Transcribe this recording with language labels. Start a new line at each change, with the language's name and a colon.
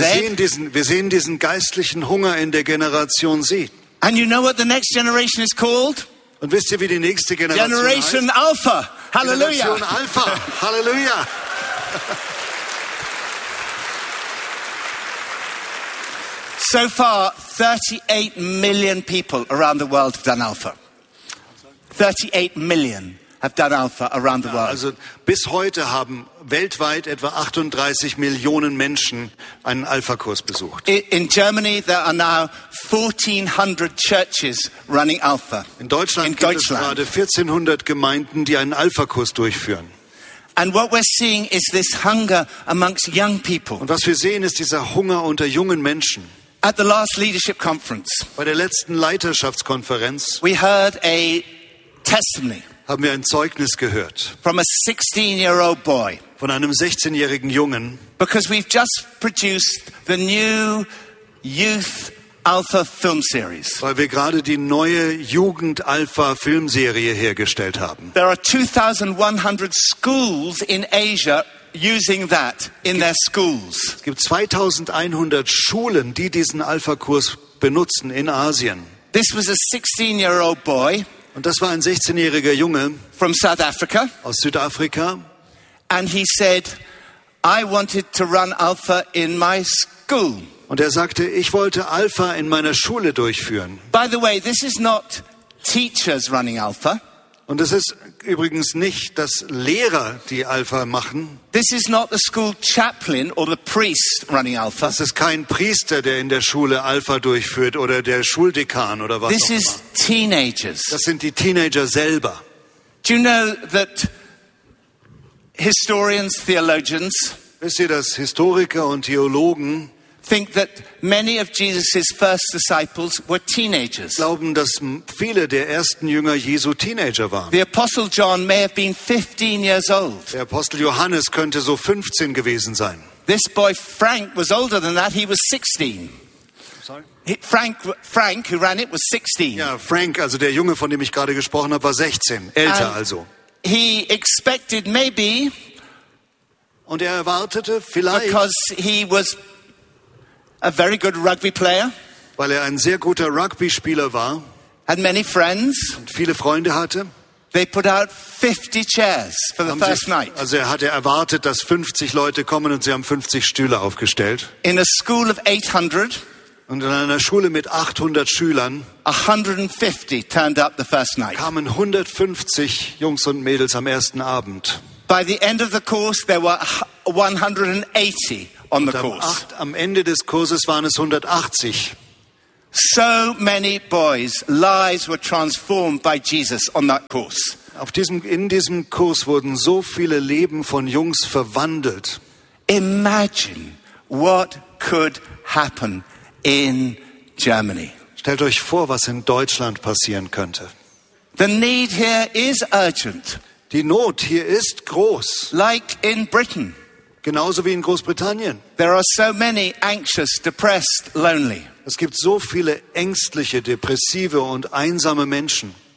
German: Wir sehen diesen geistlichen Hunger in der Generation Z.
English: And you know what the next generation is called?
German: Und wisst ihr, wie die nächste Generation heißt?
English: Generation Alpha. Hallelujah.
German: Generation Alpha. Hallelujah.
English: So far, 38 million people around the world have done Alpha. 38 million have done Alpha around the world.
German: Also bis heute haben weltweit etwa 38 Millionen Menschen einen Alpha-Kurs besucht.
English: In Germany there are now 1400 churches running Alpha.
German: In Deutschland gibt es gerade 1400 Gemeinden, die einen Alpha-Kurs durchführen.
English: And what we're seeing is this hunger amongst young people.
German: Und was wir sehen, ist dieser Hunger unter jungen Menschen.
English: At the last leadership conference,
German: bei der letzten Leiterschaftskonferenz,
English: we heard a testimony.
German: Haben wir ein Zeugnis gehört?
English: From a 16-year-old boy.
German: Von einem 16-jährigen Jungen.
English: Because we've just produced the new youth Alpha film series.
German: Weil wir gerade die neue Jugend Alpha Filmserie hergestellt haben.
English: There are 2,100 schools in Asia. Using that in their schools.
German: Es gibt 2100 Schulen, die diesen Alpha-Kurs benutzen in Asien.
English: This was a 16-year-old boy.
German: Und das war ein 16-jähriger Junge.
English: From South Africa.
German: Aus Südafrika.
English: And he said, I wanted to run Alpha in my school.
German: Und sagte, ich wollte Alpha in meiner Schule durchführen.
English: By the way, this is not teachers running Alpha.
German: Und es ist übrigens nicht, dass Lehrer die Alpha machen.
English: This is not the school chaplain or the priest running Alpha.
German: Das ist kein Priester, der in der Schule Alpha durchführt oder der Schuldekan oder was
English: This
German: auch
English: is
German: immer.
English: Teenagers.
German: Das sind die Teenager selber.
English: Do you know that historians, theologians,
German: wisst ihr, dass Historiker und Theologen
English: think that many of Jesus's first disciples were teenagers.
German: Glauben, dass viele der ersten Jünger Jesu Teenager waren.
English: The Apostle John may have been 15 years old.
German: Der Apostel Johannes könnte so 15 gewesen sein.
English: This boy Frank was older than that. He was 16. Frank, who ran it, was 16.
German: Ja, Frank, also der Junge, von dem ich gerade gesprochen habe, war 16, älter
English: And
German: also.
English: He expected maybe.
German: Und erwartete vielleicht.
English: Because he was a very good rugby player,
German: weil ein sehr guter Rugby-Spieler war,
English: had many friends,
German: und viele Freunde hatte.
English: They put out 50 chairs for the first night.
German: Also hatte erwartet, dass 50 Leute kommen, und sie haben 50 Stühle aufgestellt.
English: In a school of 800,
German: und in einer Schule mit 800 Schülern,
English: 150 turned up the first night.
German: Kamen 150 Jungs und Mädels am ersten Abend.
English: By the end of the course, there were 180.
German: Am Ende des Kurses waren es 180.
English: So many boys' lives were transformed by Jesus on that course.
German: In diesem Kurs wurden so viele Leben von Jungs verwandelt.
English: Imagine what could happen in Germany.
German: Stellt euch vor, was in Deutschland passieren könnte.
English: The need here is urgent.
German: Die Not hier ist groß.
English: Like in Britain.
German: Genauso wie in Großbritannien.
English: There are so many anxious, depressed, lonely.
German: Es gibt so viele ängstliche, depressive und einsame Menschen.